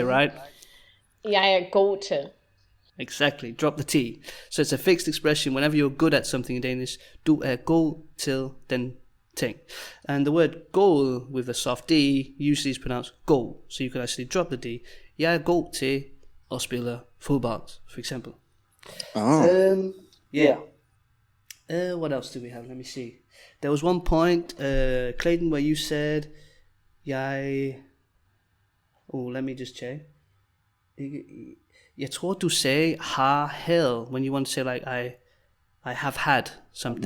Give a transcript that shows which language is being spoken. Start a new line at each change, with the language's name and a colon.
English: say, right?
Danish: Jeg er god til.
English: Exactly. Drop the T. So it's a fixed expression. Whenever you're good at something in Danish,
Danish: du er god til den ting.
English: And the word god with a soft D usually is pronounced go. So you can actually drop the D.
Danish: Jeg er god til at spille fodbold,
English: for example. Oh. Yeah. What else do we have? Let me see. There was one point, Clayton, where you said, let me just check.
Danish: Jeg tror du sagde har
English: had when you want to say like I have had something.